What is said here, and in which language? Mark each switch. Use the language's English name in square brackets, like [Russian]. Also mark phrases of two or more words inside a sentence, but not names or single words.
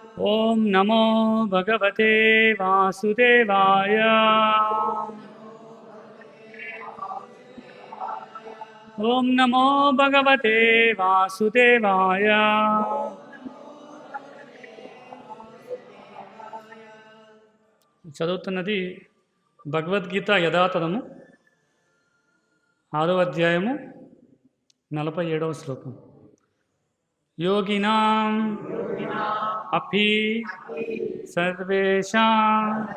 [Sanskrit] ओम नमो भगवते वासुदेवाय। ओम नमो भगवते वासुदेवाय। [Telugu] చదువుతున్నది భగవద్గీత యథాతథము 6వ అధ్యాయము 47వ శ్లోకం. [Sanskrit] యోగినాం అపి సర్వేషాం